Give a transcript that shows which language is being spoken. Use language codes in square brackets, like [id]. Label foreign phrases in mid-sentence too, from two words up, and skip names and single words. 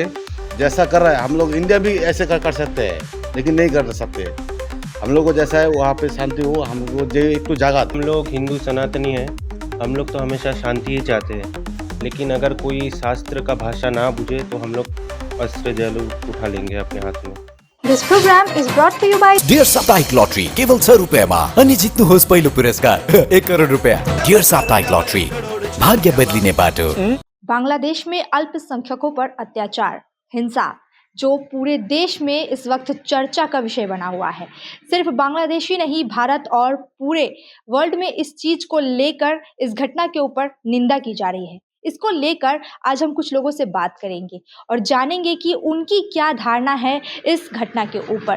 [hi] जैसा कर रहा है हम लोग इंडिया भी ऐसे कर सकते हैं, लेकिन नहीं कर सकते। हम लोग को जैसा है वहाँ पे शांति हो, हम लोग एक तो जागा। हम लोग हिंदू सनातनी हैं, हम लोग तो हमेशा शांति ही चाहते हैं, लेकिन अगर कोई शास्त्र का भाषा ना बुझे तो हम लोग अस्त्र जल उठा लेंगे अपने हाथ में। [en] This program is brought to you by [ne] डियर साप्ताहिक लॉटरी केवल 6 रुपैयाँमा अनि जित्नुहोस् पहिलो पुरस्कार 1 करोड रुपैयाँ। डियर साप्ताहिक लॉटरी, भाग्य बदलिने बाटो। [hi] बांग्लादेश में अल्पसंख्यकों पर अत्याचार, हिंसा जो पूरे देश में इस वक्त चर्चा का विषय बना हुआ है। सिर्फ बांग्लादेश ही नहीं, भारत और पूरे वर्ल्ड में इस चीज को लेकर, इस घटना के ऊपर निंदा की जा रही है। इसको लेकर आज हम कुछ लोगों से बात करेंगे और जानेंगे कि उनकी क्या धारणा है इस घटना के ऊपर।